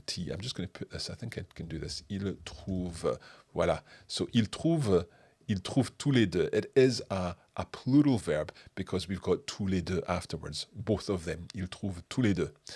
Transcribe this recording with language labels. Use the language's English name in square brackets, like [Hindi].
[English] I'm just going to put this, I think I can do this. [French] Il trouve, voilà. So il trouve tous les deux. [English] It is a plural verb because we've got tous les deux afterwards. Both of them. [French] Il trouve tous les deux.